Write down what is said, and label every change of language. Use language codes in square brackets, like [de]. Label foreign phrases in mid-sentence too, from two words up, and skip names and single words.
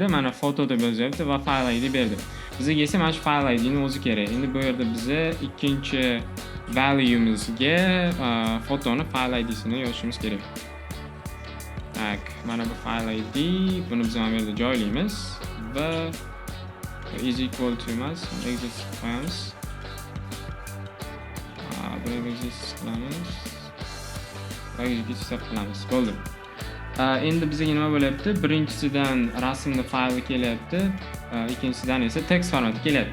[uz] Mana foto deb yozyapti va [en] file ID [uz] berdi. Bizga esa mana shu [en] file ID [uz] ni o'zi kerak. Endi bu yerda biza ikkinchi value'imizga fotoni [en] file ID [uz] sini yozishimiz kerak. Tak, mana bu [en] file ID, [uz] buni biz mana bu yerda joylaymiz va [en] is equal to [uz] emas, exist qilamiz. Buni exist qilamiz. Va execute qilamiz. Bo'ldi. Endi bizga nima bo'lyapti? Birinchisidan rasmni fayli kelyapti, ikkinchisidan esa text formati kelyapti.